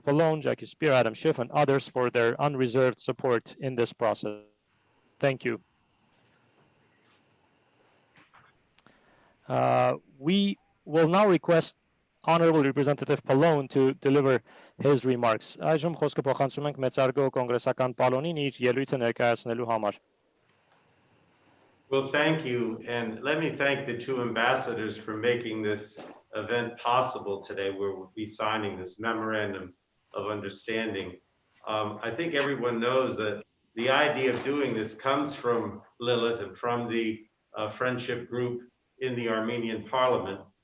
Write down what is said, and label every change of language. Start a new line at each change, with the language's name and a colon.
English: Pallone, Jackie Spear, Adam Schiff, and others for their unreserved support in this process. Thank you. We will now request Honorable Representative Pallone to deliver his remarks.
Armenian: Այժմ խոսքը փոխանցում ենք մեծարգո կոնգրեսական Պալոնին իր ելույթը ներկայացնելու համար։
English: Well, thank you, and let me thank the two ambassadors for making this event possible today, where we'll be signing this memorandum of understanding. I think everyone knows that the idea of doing this comes from Lilith and from the friendship group in the Armenian parliament.